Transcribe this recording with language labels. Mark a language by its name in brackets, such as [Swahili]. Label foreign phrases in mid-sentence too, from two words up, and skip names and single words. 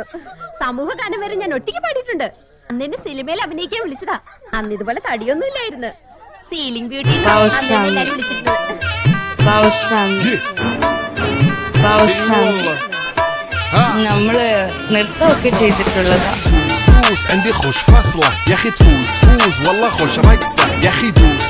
[Malayalam] സമൂഹ ഗാനം വരെ ഞാൻ ഒറ്റയ്ക്ക് പാടിയിട്ടുണ്ട്. അന്ന് എന്നെ സിനിമയിൽ അഭിനയിക്കാൻ വിളിച്ചതാ. അന്ന് ഇതുപോലെ തടിയൊന്നും ഇല്ലായിരുന്നു. സീലിംഗ് ബ്യൂട്ടി വിളിച്ചിട്ടുണ്ട്. നമ്മള് നൃത്തമൊക്കെ ചെയ്തിട്ടുള്ളതാ. [Arabic] عندي خوش فصلة يا اخي تفوز والله خوش رقصة يا اخي دوس